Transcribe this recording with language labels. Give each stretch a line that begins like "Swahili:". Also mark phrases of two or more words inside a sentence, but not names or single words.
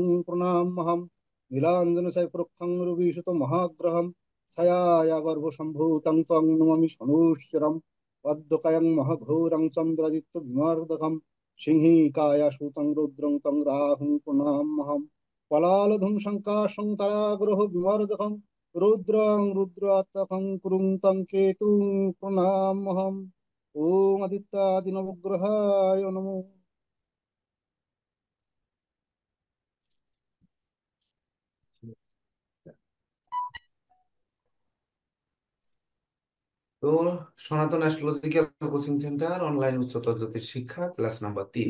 Sanskrit: প্রণামহম নীলাঞ্জনশয়প্রক্ষং রবিসুত মহাগ্রহম ছায়ায়া গর্ভসম্ভূতং তং নমামি শনৈশ্চরম পদ্মকায়ং মহাঘোরং চন্দ্রাদিত্য বিমার্দকম সিংহিকায়া সুতং রুদ্রং তং রাহুং প্রণামহম পলালধুম শঙ্কাশং তারাগ্রহ বিমর্দকম রৌদ্রং রুদ্রাত্মকং কুরুং তং কেতুং প্রণামহম ওম আদিত্যাদি নবগ্রহায় নমো।
Bangla: তো সনাতন অ্যাস্ট্রোলজিক্যাল কোচিং সেন্টার অনলাইন উচ্চতর জ্যোতিষ শিক্ষা
English: class number
Bangla: 3।